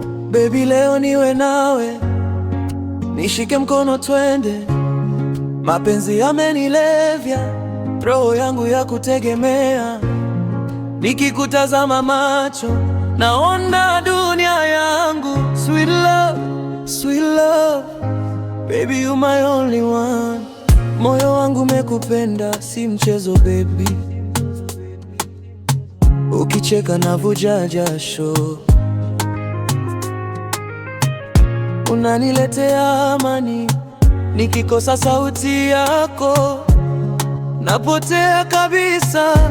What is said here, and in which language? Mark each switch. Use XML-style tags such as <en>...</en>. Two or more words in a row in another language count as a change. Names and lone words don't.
<sw>Baby, leo niwe nawe, nishike mkono twende. Mapenzi yamenilevya, roho yangu ya kutegemea. Nikikutazama macho, naona dunia yangu.</sw> <en>Sweet love, sweet love, baby, you my only one.</en> <sw>Moyo wangu umekupenda, si mchezo baby. Ukicheka navuja jasho, unaniletea amani. Nikikosa sauti yako, napotea kabisa.</sw>